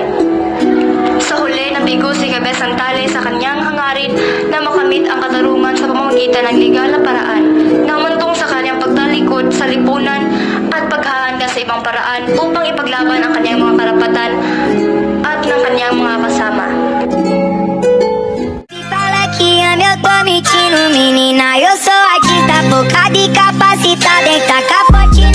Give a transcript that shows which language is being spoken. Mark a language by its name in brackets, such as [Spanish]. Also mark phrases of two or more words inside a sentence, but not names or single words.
[Filipino] Sa huli, nabigo si Kabesang Tales sa kanyang hangarin na makamit ang katarungan sa pamamagitan ng legal na paraan na humantong sa kanyang pagtalikod sa lipunan at paghahanda sa ibang paraan upang ipaglaban ang kanyang mga karapatan at ng kanyang mga kasama. [Portuguese] Fala que ama, eu tô mentindo, menina. Eu sou artista, focada e capacitada em tacar